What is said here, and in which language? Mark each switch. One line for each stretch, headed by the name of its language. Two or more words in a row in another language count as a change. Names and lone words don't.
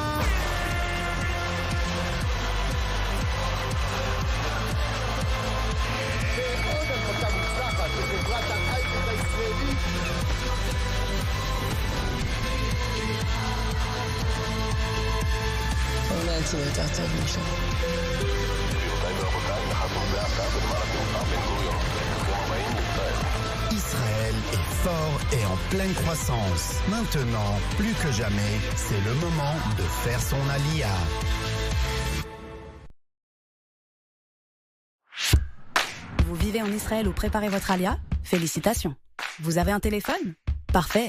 Hebrew: ועוד הנפקה מוצלחת בחברת ההייטק הישראלית. אולי יצאו יותר טוב משם. גבירותיי ורבותיי, נחתנו זה עתה בנמל התעופה בן גוריון. ברוכים הבאים לישראל.
French: Israël est fort et en pleine croissance. Maintenant, plus que jamais, c'est le moment de faire son alia. Vous vivez en Israël ou préparez votre alia? Félicitations. Vous avez un téléphone? Parfait.